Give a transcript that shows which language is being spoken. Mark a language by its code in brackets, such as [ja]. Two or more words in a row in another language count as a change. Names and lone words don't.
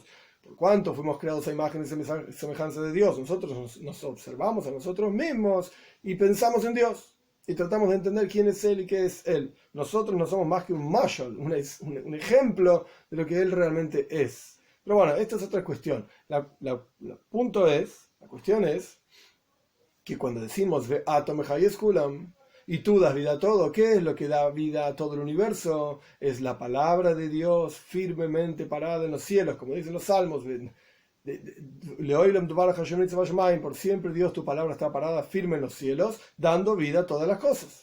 [es] Por cuanto fuimos creados a imagen y semejanza de Dios, nosotros nos observamos a nosotros mismos y pensamos en Dios. Y tratamos de entender quién es Él y qué es Él. Nosotros no somos más que un mashal, un ejemplo de lo que Él realmente es. Pero bueno, esta es otra cuestión. La cuestión es que cuando decimos [he] ואתה מחיה את כולם, [es] y tú das vida a todo, ¿qué es lo que da vida a todo el universo? Es la palabra de Dios firmemente parada en los cielos, como dicen los salmos. Por siempre Dios, tu palabra está parada firme en los cielos, dando vida a todas las cosas.